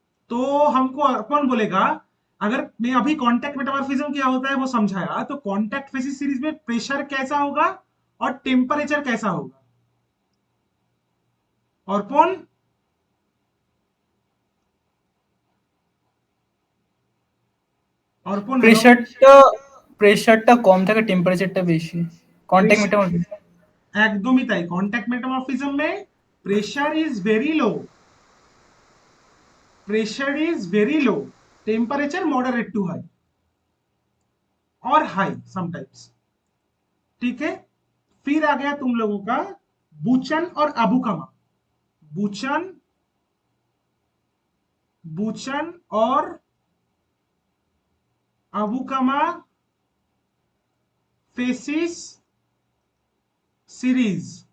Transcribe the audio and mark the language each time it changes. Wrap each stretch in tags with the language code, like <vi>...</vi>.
<hi>तो हमको कौन बोलेगा, अगर मैं अभी कॉन्टैक्ट मेटामॉर्फिज्म क्या होता है वो समझाया, तो कॉन्टैक्ट फेसिस सीरीज में प्रेशर कैसा होगा और टेम्परेचर कैसा होगा, और कौन অর্পণ hello?</hi> <bn>প্রেসারটা কম থাকে, টেম্পারেচারটা বেশি কন্ট্যাক্ট মেটামরফিজম। একদমই তাই,</bn> <hi>কন্ট্যাক্ট মেটামরফিজম में pressure is very low, pressure is very low, temperature moderate to high और हाई समटाइम्स, ठीक है? फिर आ गया तुम लोगों का बुचन और अबुकामा, बुचन, बुचन और अबुकामा फेसिस सीरीज।</hi>